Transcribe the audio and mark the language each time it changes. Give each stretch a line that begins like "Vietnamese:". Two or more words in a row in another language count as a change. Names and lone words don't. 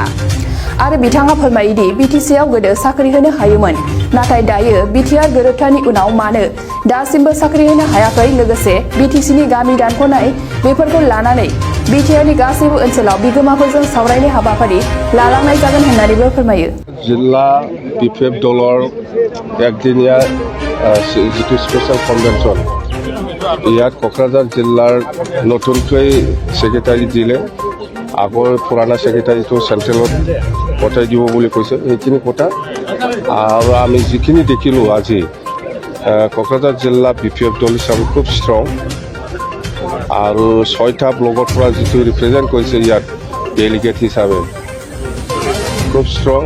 Bodo: आरो बिथाङा फोरमायोदि बिटिसिआव गोदो साख्रि होनो हायोमोन, नाथाय दायो बिटिआर गोरोबथानि उनाव मानो दासिमबो साख्रि होनो हायाखै? लोगोसे बिटिसिनि गामि दानख'नाय बेफोरखौ लानानै बिटिआरनि गासैबो ओनसोलाव बिगोमाफोरजों सावरायनाय हाबाफारि लालांनाय जागोन होननानैबो फोरमायो।
Assamese: जिल्ला बिपिएफ दলৰ একদিনীয়া যিটো
English: special convention,
Assamese: ইয়াত কোকৰাঝাৰ জিলাৰ নতুনকৈ ছেক্ৰেটাৰী দিলে। আগৰ পুৰণা ছেক্ৰেটাৰীটো চেণ্ট্ৰেলত পঠাই দিব বুলি কৈছে। সেইখিনি কথা আৰু আমি যিখিনি দেখিলোঁ আজি, কোকৰাঝাৰ জিলা বিপিএফ দল হিচাপে খুব ষ্ট্ৰং আৰু 6টা ব্লকৰ পৰা যিটো ৰিপ্ৰেজেণ্ট কৰিছে ইয়াত ডেলিগেট হিচাপে খুব ষ্ট্ৰং।